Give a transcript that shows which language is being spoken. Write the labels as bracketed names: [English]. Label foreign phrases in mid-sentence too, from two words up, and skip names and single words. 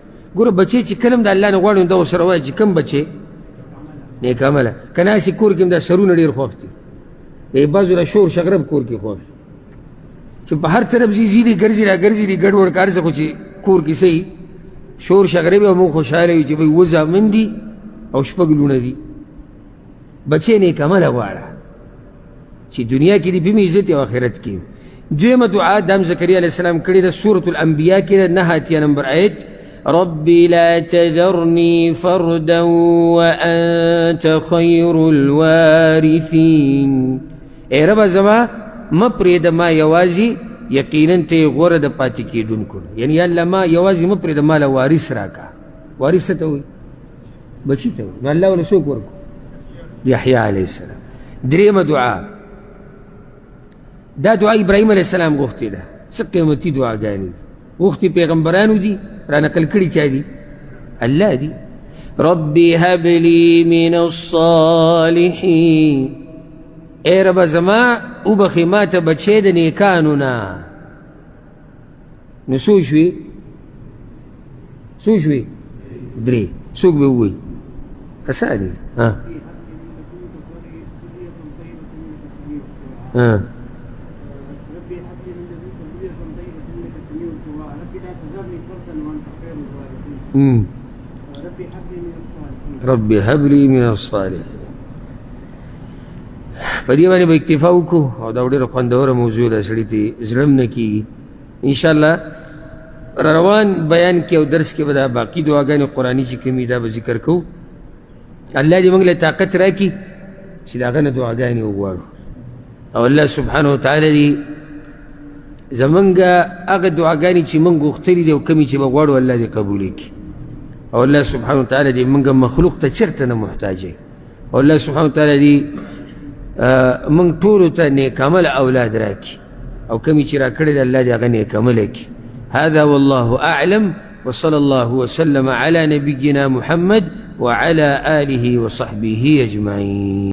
[Pashto] ګوره بچې چې کله هم د الله نه غواړو دا ورسره وایي چې کوم بچې نیک عمله که ناسې کور کې هم دا سرونه ډېر خوښ دي بعضو را شور شغرب کور کې خوښ چې په هر طرف ځي دي ګرځي را ګرځي دي ګډوډ کار څه خو چې کور کې صحیح شور شغرب او موږ خوشحاله وي چې بھائی اووه زامن دي او شپږ لوڼه دي. بچې نیک عمله غواړه چې دنیا کې دي بهم عزت او آخرت کې. دویمه دعا دام زکریا [Arabic] علیه السلام [Pashto] کړې ده سورة الانبیا کې ده 9 نمبر آیت [Arabic] ربي لا تذرني فردا وأنت خير الوارثين. [Pashto] اے رب زما ما پرېږده ما یوازې یقینا ته یې غوره د پاتې کېدونکو یعنی یا الله ما یوازې مه پرېږده ما له وارث راکړه. وارث څه ته وایي بچي ته وایي نو الله ونه څوک ورکړو یحیی [Arabic] علیه السلام. [Pashto] درېیمه دعا دا دعا ابراهیم [Arabic] علیه السلام [Pashto] غوښتې ده څه قیمتي دعاګانې دي غوښتې پیغمبرانو دي را نقل کړي چا دي الله دي. [Arabic] ربي هب لي من الصالحين [Pashto] اے رب زما وبخي ما ته بچې د نیکانو نه. نو څو شوي؟ څو شوي؟ درې. څوک به ووایي؟ [Arabic] اساني رب هب لي من الصالحين. [Pashto] په دې باندې به اکتفا وکړو او دا ډېره خوندوره موضوع ده، سړي ته زړه هم نه کېږي. انشاءالله روان بیان کې او درس کې به دا باقي دعاګانې قرآني چې کومې دا به ذکر کوو. الله دې موږ له طاقت راکړي چې د هغه نه دعاګانې وغواړو، او [Arabic] الله سبحانه وتعالی [Pashto] دې زمونږ هغه دعاګانې چې موږ غوښتلي دي او کومې چې به غواړو الله دې قبولې کړي، او [Arabic] الله سبحانه وتعالی [Pashto] دې موږ مخلوق ته چېرته نه محتاج وي، او [Arabic] الله سبحانه وتعالی [Pashto] دې موږ ټولو ته نیک عمل اولاد راکړي، او کومې چې راکړی دی الله دې هغه نیک عمله کړي. [Arabic] هذا والله أعلم، وصلى الله وسلم على نبينا محمد وعلى آله وصحبه أجمعين.